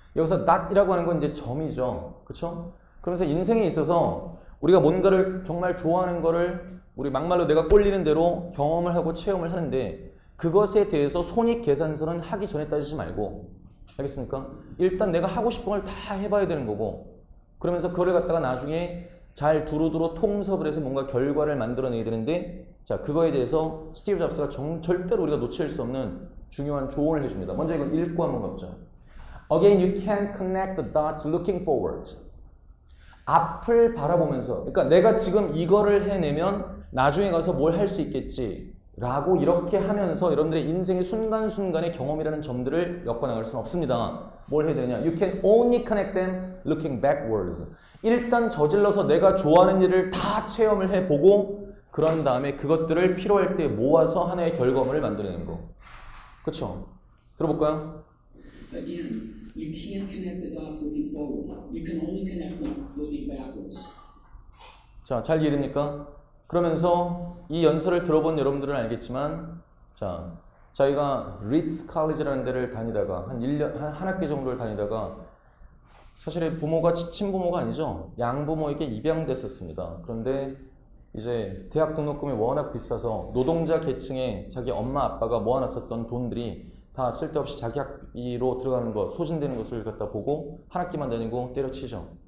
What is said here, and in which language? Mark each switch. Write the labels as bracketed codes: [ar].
[ko] 여기서 dot이라고 하는 건 이제 점이죠. 그쵸? 그러면서 인생에 있어서 우리가 뭔가를 정말 좋아하는 거를 우리 막말로 내가 꼴리는 대로 경험을 하고 체험을 하는데 그것에 대해서 손익계산서는 하기 전에 따지지 말고 알겠습니까? 일단 내가 하고 싶은 걸 다 해봐야 되는 거고 그러면서 그거를 갖다가 나중에 잘 두루두루 통섭을 해서 뭔가 결과를 만들어내야 되는데 자, 그거에 대해서 스티브 잡스가 절대로 우리가 놓칠 수 없는 중요한 조언을 해줍니다. 먼저 이걸 읽고 한번 가보죠. [en] Again, you can't connect the dots looking forward. [ko] 앞을 바라보면서 그러니까 내가 지금 이거를 해내면 나중에 가서 뭘 할 수 있겠지 라고 이렇게 하면서 여러분들의 인생의 순간순간의 경험이라는 점들을 엮어나갈 수는 없습니다. 뭘 해야 되느냐? [en] You can only connect them looking backwards. [ko] 일단 저질러서 내가 좋아하는 일을 다 체험을 해보고 그런 다음에 그것들을 필요할 때 모아서 하나의 결과물을 만들어내는 거. 그쵸? 들어볼까요? [en] Again, you can't connect the dots looking forward. You can only connect them looking backwards. [ko] 자, 잘 이해됩니까? 그러면서 이 연설을 들어본 여러분들은 알겠지만 자, 저희가 리츠 칼리지라는 데를 다니다가 한 학기 정도를 다니다가 사실 부모가 친부모가 아니죠. 양부모에게 입양됐었습니다. 그런데 이제 대학 등록금이 워낙 비싸서 노동자 계층에 자기 엄마 아빠가 모아놨었던 돈들이 다 쓸데없이 자기 학비로 들어가는 것, 소진되는 것을 갖다 보고 한 학기만 다니고 때려치죠.